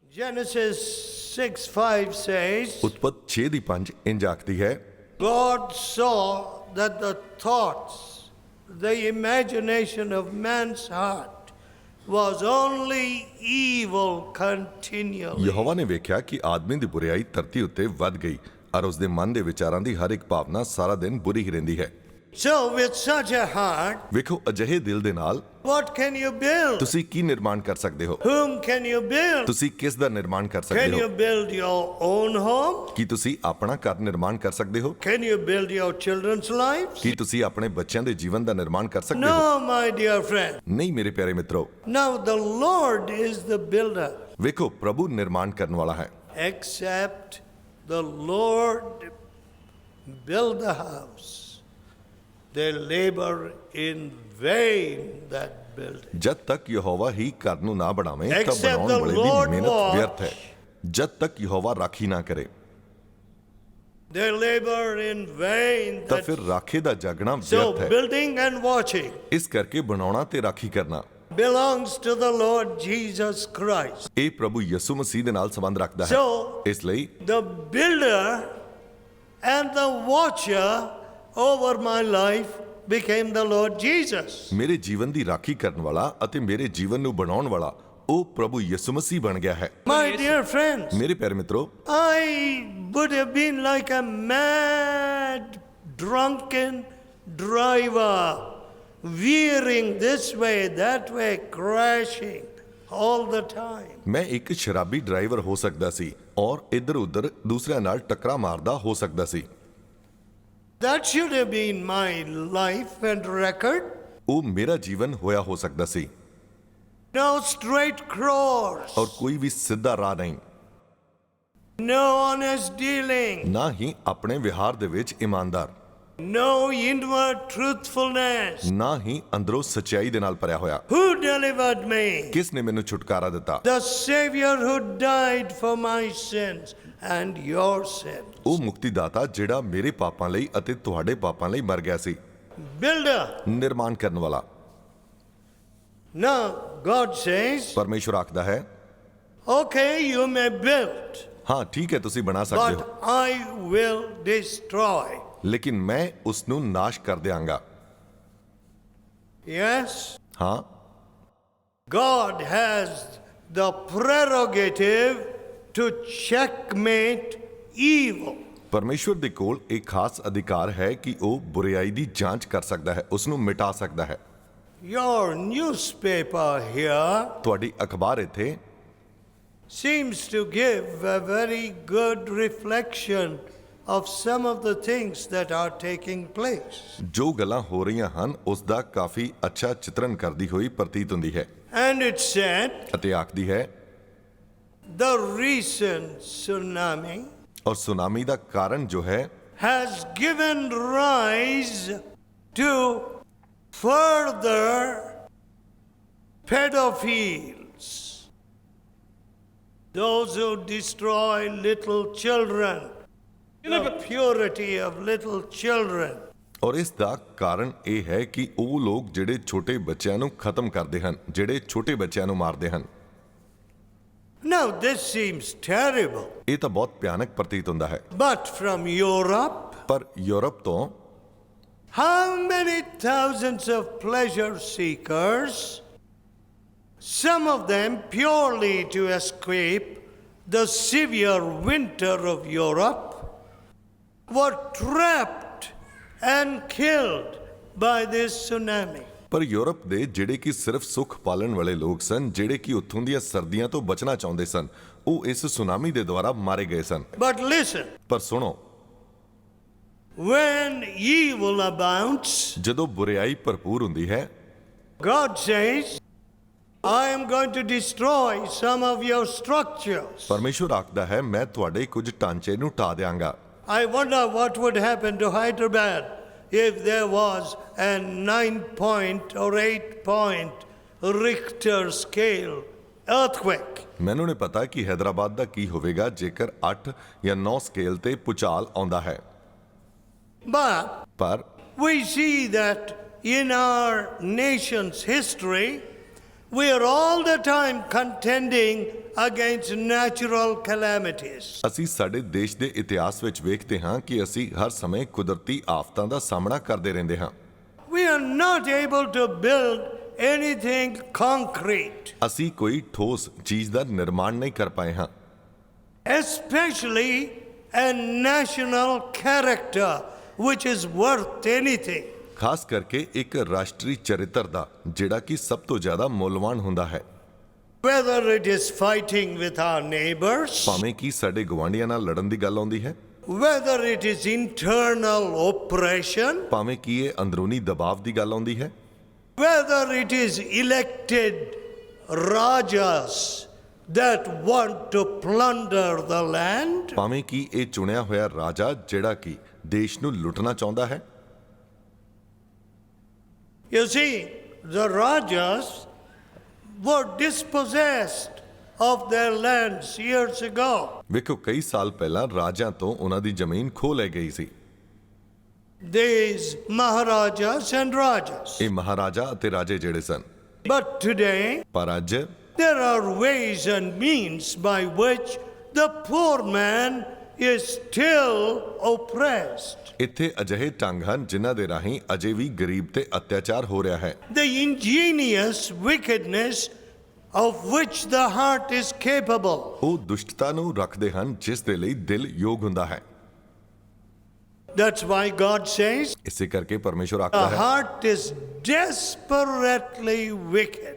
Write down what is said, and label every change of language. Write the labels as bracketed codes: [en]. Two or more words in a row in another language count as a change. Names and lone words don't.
[en] Genesis 6:5 says, [pa] ਉਤਪਤ 6 ਦੀ 5 ਇੰਜ ਆਖਦੀ ਹੈ, [en] God saw that the thoughts, the imagination of man's heart was only evil continually. [pa] ਯਹੋਵਾ ਨੇ ਵੇਖਿਆ ਕਿ ਆਦਮੀ ਦੀ ਬੁਰੀਆਈ ਧਰਤੀ ਉੱਤੇ ਵੱਧ ਗਈ ਔਰ ਉਸ ਦੇ ਮਨ ਦੇ ਵਿਚਾਰਾਂ ਦੀ ਹਰ ਇੱਕ ਭਾਵਨਾ ਸਾਰਾ ਦਿਨ ਬੁਰੀ ਹੀ ਰਹਿੰਦੀ ਹੈ। [en] So with such a heart, [pa] ਵੇਖੋ, ਅਜਿਹੇ ਦਿਲ ਦੇ ਨਾਲ [en] what can you build? [pa] ਤੁਸੀਂ ਕੀ ਨਿਰਮਾਣ ਕਰ ਸਕਦੇ ਹੋ? [en] Whom can you build? [pa] ਤੁਸੀਂ ਕਿਸ ਦਾ ਨਿਰਮਾਣ ਕਰ [en] Can [pa] ਸਕਦੇ [en] you [pa] ਹੋ? [en] build your own home? [pa] ਕੀ ਤੁਸੀਂ ਆਪਣਾ ਘਰ ਨਿਰਮਾਣ ਕਰ ਸਕਦੇ ਹੋ? [en] Can you build your children's lives? [pa] ਕੀ ਤੁਸੀਂ ਆਪਣੇ ਬੱਚਿਆਂ ਦੇ ਜੀਵਨ ਦਾ ਨਿਰਮਾਣ ਕਰ ਸਕਦੇ ਹੋ? [en] No, my dear friend. [pa] ਨਹੀਂ ਮੇਰੇ ਪਿਆਰੇ ਮਿੱਤਰੋ। [en] Now the Lord is the builder. [pa] ਵੇਖੋ, ਪ੍ਰਭੂ ਨਿਰਮਾਣ ਕਰਨ ਵਾਲਾ ਹੈ। [en] Except the Lord build the house, they labor in vain that build it. [pa] ਜਦ ਤੱਕ ਯਹੋਵਾ ਹੀ ਘਰ ਨੂੰ ਨਾ ਬਣਾਵੇ ਤਾਂ [en] Except [pa] ਬਣਾਉਣ [en] the [pa] ਵਾਲੇ ਦੀ [en] Lord [pa] ਮਿਹਨਤ [en] watch. [pa] ਵਿਅਰਥ ਹੈ। ਜਦ ਤੱਕ ਯਹੋਵਾ ਰਾਖੀ ਨਾ ਕਰੇ [en] They labor in vain [pa] ਤਾਂ [en] that. [pa] ਫਿਰ ਰਾਖੇ ਦਾ ਜਾਗਣਾ [en] So [pa] ਵਿਅਰਥ ਹੈ। [en] building and watching [pa] ਇਸ ਕਰਕੇ ਬਣਾਉਣਾ ਤੇ ਰਾਖੀ ਕਰਨਾ [en] belongs to the Lord Jesus Christ. [pa] ਇਹ ਪ੍ਰਭੂ ਯਿਸੂ ਮਸੀਹ ਦੇ ਨਾਲ ਸੰਬੰਧ ਰੱਖਦਾ ਹੈ। [en] So [pa] ਇਸ ਲਈ [en] the builder and the watcher over my life became the Lord Jesus. [pa] ਮੇਰੇ ਜੀਵਨ ਦੀ ਰਾਖੀ ਕਰਨ ਵਾਲਾ ਅਤੇ ਮੇਰੇ ਜੀਵਨ ਨੂੰ ਬਣਾਉਣ ਵਾਲਾ ਉਹ ਪ੍ਰਭੂ ਯਿਸੂ ਮਸੀਹ ਬਣ ਗਿਆ ਹੈ। [en] My dear friends, [pa] ਮੇਰੇ ਪਿਆਰੇ ਮਿੱਤਰੋ, [en] I would have been like a mad, drunken driver, veering this way, that way, crashing all the time. [pa] ਮੈਂ ਇੱਕ ਸ਼ਰਾਬੀ ਡਰਾਈਵਰ ਹੋ ਸਕਦਾ ਸੀ ਔਰ ਇੱਧਰ ਉੱਧਰ ਦੂਸਰਿਆਂ ਨਾਲ ਟੱਕਰਾਂ ਮਾਰਦਾ ਹੋ ਸਕਦਾ ਸੀ। [en] That should have been my life and record. [pa] ਉਹ ਮੇਰਾ ਜੀਵਨ ਹੋਇਆ ਹੋ ਸਕਦਾ ਸੀ। [en] No straight course, [pa] ਔਰ ਕੋਈ ਵੀ ਸਿੱਧਾ ਰਾਹ ਨਹੀਂ, [en] no honest dealing, [pa] ਨਾ ਹੀ ਆਪਣੇ ਵਿਹਾਰ ਦੇ ਵਿੱਚ ਇਮਾਨਦਾਰ, [en] no inward truthfulness. [pa] ਨਾ ਹੀ ਅੰਦਰੋਂ ਸੱਚਾਈ ਦੇ ਨਾਲ ਭਰਿਆ ਹੋਇਆ। [en] Who delivered me? [pa] ਕਿਸ ਨੇ ਮੈਨੂੰ ਛੁਟਕਾਰਾ ਦਿੱਤਾ? [en] The Savior who died for my sins and your sins. [pa] ਉਹ ਮੁਕਤੀਦਾਤਾ ਜਿਹੜਾ ਮੇਰੇ ਪਾਪਾਂ ਲਈ ਅਤੇ ਤੁਹਾਡੇ ਪਾਪਾਂ ਲਈ ਮਰ ਗਿਆ ਸੀ। [en] Builder. [pa] ਨਿਰਮਾਣ ਕਰਨ ਵਾਲਾ। [en] Now God says, [pa] ਪਰਮੇਸ਼ਵਰ ਆਖਦਾ ਹੈ, [en] okay, you may build, [pa] ਹਾਂ ਠੀਕ ਹੈ ਤੁਸੀਂ ਬਣਾ ਸਕਦੇ [en] but [pa] ਹੋ, [en] I will destroy. [pa] ਲੇਕਿਨ ਮੈਂ ਉਸ ਨੂੰ ਨਾਸ਼ ਕਰ ਦਿਆਂਗਾ। [en] Yes, [pa] ਹਾਂ, [en] God has the prerogative to checkmate evil. [pa] ਪਰਮੇਸ਼ਵਰ ਦੇ ਕੋਲ ਇੱਕ ਖਾਸ ਅਧਿਕਾਰ ਹੈ ਕਿ ਉਹ ਬੁਰਾਈ ਦੀ ਜਾਂਚ ਕਰ ਸਕਦਾ ਹੈ, ਉਸ ਨੂੰ ਮਿਟਾ ਸਕਦਾ ਹੈ। [en] Your newspaper here [pa] ਤੁਹਾਡੀ ਅਖਬਾਰ ਇੱਥੇ [en] seems to give a very good reflection of some of the things that are taking place. [pa] ਜੋ ਗੱਲਾਂ ਹੋ ਰਹੀਆਂ ਹਨ ਉਸ ਦਾ ਕਾਫੀ ਅੱਛਾ ਚਿਤਰਨ ਕਰਦੀ ਹੋਈ ਪ੍ਰਤੀਤ ਹੁੰਦੀ ਹੈ। [en] And it said, [pa] ਅਤੇ ਆਖਦੀ ਹੈ, [en] the recent tsunami [pa] ਔਰ ਸੁਨਾਮੀ ਦਾ ਕਾਰਨ ਜੋ ਹੈ [en] has given rise to further pedophiles, those who destroy little children, the purity of little children. [pa] ਔਰ ਇਸ ਦਾ ਕਾਰਨ ਇਹ ਹੈ ਕਿ ਉਹ ਲੋਕ ਜਿਹੜੇ ਛੋਟੇ ਬੱਚਿਆਂ ਨੂੰ ਖਤਮ ਕਰਦੇ ਹਨ, ਜਿਹੜੇ ਛੋਟੇ ਬੱਚਿਆਂ ਨੂੰ ਮਾਰਦੇ ਹਨ। [en] Now this seems terrible, [pa] ਇਹ ਤਾਂ ਬਹੁਤ ਭਿਆਨਕ ਪ੍ਰਤੀਤ ਹੁੰਦਾ ਹੈ। [en] but from Europe, [pa] ਪਰ ਯੂਰਪ ਤੋਂ [en] how many thousands of pleasure seekers, some of them purely to escape the severe winter of Europe, were trapped and killed by this tsunami. [pa] ਪਰ ਯੂਰਪ ਦੇ ਜਿਹੜੇ ਕਿ ਸਿਰਫ ਸੁੱਖ ਪਾਲਣ ਵਾਲੇ ਲੋਕ ਸਨ, ਜਿਹੜੇ ਕਿ ਉੱਥੋਂ ਦੀਆਂ ਸਰਦੀਆਂ ਤੋਂ ਬਚਣਾ ਚਾਹੁੰਦੇ ਸਨ, ਉਹ ਇਸ ਸੁਨਾਮੀ ਦੇ ਦੁਆਰਾ ਮਾਰੇ ਗਏ ਸਨ। [en] But listen, [pa] ਪਰ ਸੁਣੋ, [en] when evil abounds, [pa] ਜਦੋਂ ਬੁਰਾਈ ਭਰਪੂਰ ਹੁੰਦੀ ਹੈ, [en] God says, I am going to destroy some of your structures. [pa] ਪਰਮੇਸ਼ਵਰ ਆਖਦਾ ਹੈ ਮੈਂ ਤੁਹਾਡੇ ਕੁਝ ਢਾਂਚੇ ਨੂੰ ਢਾ ਦਿਆਂਗਾ। [en] I wonder what would happen to Hyderabad if there was a 9-point or 8-point Richter scale earthquake. [pa] ਮੈਨੂੰ ਨਹੀਂ ਪਤਾ ਕਿ ਹੈਦਰਾਬਾਦ ਦਾ ਕੀ ਹੋਵੇਗਾ ਜੇਕਰ 8 ਜਾਂ 9 ਸਕੇਲ ਤੇ ਭੂਚਾਲ ਆਉਂਦਾ ਹੈ। [en] But [pa] ਪਰ [en] we see that in our nation's history, We are all the time contending against natural calamities. [pa] ਅਸੀਂ ਸਾਡੇ ਦੇਸ਼ ਦੇ ਇਤਿਹਾਸ ਵਿੱਚ ਵੇਖਦੇ ਹਾਂ ਕਿ ਅਸੀਂ ਹਰ ਸਮੇਂ ਕੁਦਰਤੀ ਆਫਤਾਂ ਦਾ ਸਾਹਮਣਾ ਕਰਦੇ ਰਹਿੰਦੇ ਹਾਂ। [en] We are not able to build anything concrete, [pa] ਅਸੀਂ ਕੋਈ ਠੋਸ ਚੀਜ਼ ਦਾ ਨਿਰਮਾਣ ਨਹੀਂ ਕਰ ਪਾਏ ਹਾਂ, [en] especially a national character which is worth anything. [pa] ਖਾਸ ਕਰਕੇ ਇੱਕ ਰਾਸ਼ਟਰੀ ਚਰਿੱਤਰ ਦਾ ਜਿਹੜਾ ਕਿ ਸਭ ਤੋਂ ਜ਼ਿਆਦਾ ਮੁੱਲਵਾਨ ਹੁੰਦਾ ਹੈ, [en] Whether it is fighting with our neighbors, [pa] ਭਾਵੇਂ ਕਿ ਸਾਡੇ ਗੁਆਂਢੀਆਂ ਨਾਲ ਲੜਨ ਦੀ ਗੱਲ ਆਉਂਦੀ ਹੈ, [en] whether it is internal oppression, [pa] ਭਾਵੇਂ ਕਿ ਇਹ ਅੰਦਰੂਨੀ ਦਬਾਅ ਦੀ ਗੱਲ ਆਉਂਦੀ ਹੈ, [en] whether it is elected rajas that want to plunder the land, [pa] ਭਾਵੇਂ ਕਿ ਇਹ ਚੁਣਿਆ ਹੋਇਆ ਰਾਜਾ ਜਿਹੜਾ ਕਿ ਦੇਸ਼ ਨੂੰ ਲੁੱਟਣਾ ਚਾਹੁੰਦਾ ਹੈ। [en] you see, the rajas were dispossessed of their lands years ago. [pa] ਵੇਖੋ ਕਈ ਸਾਲ ਪਹਿਲਾਂ ਰਾਜਿਆਂ ਤੋਂ ਉਹਨਾਂ ਦੀ ਜ਼ਮੀਨ ਖੋਹ ਲੈ ਗਈ ਸੀ। [en] These maharajas and rajas. [pa] ਇਹ ਮਹਾਰਾਜਾ ਅਤੇ ਰਾਜੇ ਜਿਹੜੇ ਸਨ, [en] But today, [pa] ਪਰ ਅੱਜ [en] there are ways and means by which the poor man is still oppressed. [pa] ਇੱਥੇ ਅਜਿਹੇ ਢੰਗ ਹਨ ਜਿਨ੍ਹਾਂ ਦੇ ਰਾਹੀਂ ਅਜੇ ਵੀ ਗਰੀਬ ਤੇ ਅਤਿਆਚਾਰ ਹੋ ਰਿਹਾ ਹੈ। [en] The ingenious wickedness of which the heart is capable. [pa] ਉਹ ਦੁਸ਼ਟਤਾ ਨੂੰ ਰੱਖਦੇ ਹਨ ਜਿਸ ਦੇ ਲਈ ਦਿਲ ਯੋਗ ਹੁੰਦਾ ਹੈ। [en] That's why God says [pa] ਇਸੇ ਕਰਕੇ ਪਰਮੇਸ਼ਵਰ [en] the [pa] ਆਖਦਾ ਹੈ, [en] heart is desperately wicked